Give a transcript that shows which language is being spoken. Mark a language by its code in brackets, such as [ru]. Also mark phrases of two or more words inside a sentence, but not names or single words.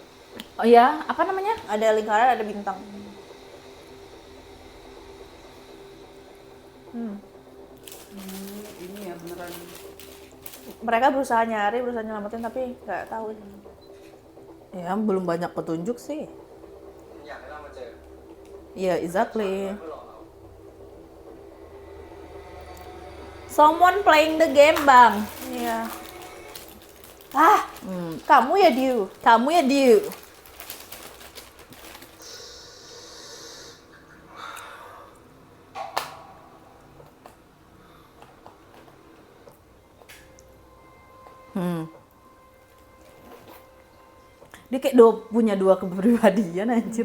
[id] Oh iya, apa namanya? Ada lingkaran, ada bintang. Ini ya beneran. Mereka berusaha nyari, berusaha nyelamatin tapi nggak tahu. Ya, belum banyak petunjuk sih. [th] อยากให้เรามาเจอ [id] Iya, exactly. [th] เพื่อหลอกเรา [en] Someone playing the game, [id] Bang. Iya. Ah, kamu ya Diu. Kamu ya, Diu. Dia kayak punya dua kepribadian anjir.